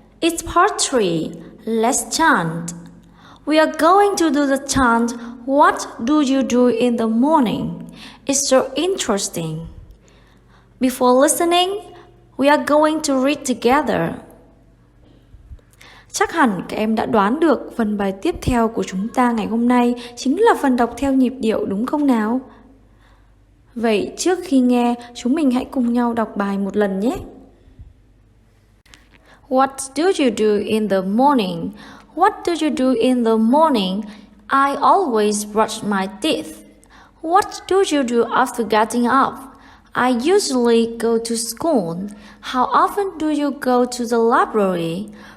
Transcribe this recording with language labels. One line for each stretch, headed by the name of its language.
English: It's part 3. Let's chant. We are going to do the chant, What do you do in the morning? It's so interesting. Before listening, we are going to read together.
Vietnamese: Chắc hẳn các em đã đoán được phần bài tiếp theo của chúng ta ngày hôm nay chính là phần đọc theo nhịp điệu, đúng không nào? Vậy trước khi nghe, chúng mình hãy cùng nhau đọc bài một lần nhé.
English: What do you do in the morning? What do you do in the morning? I always brush my teeth. What do you do after getting up? I usually go to school. How often do you go to the library?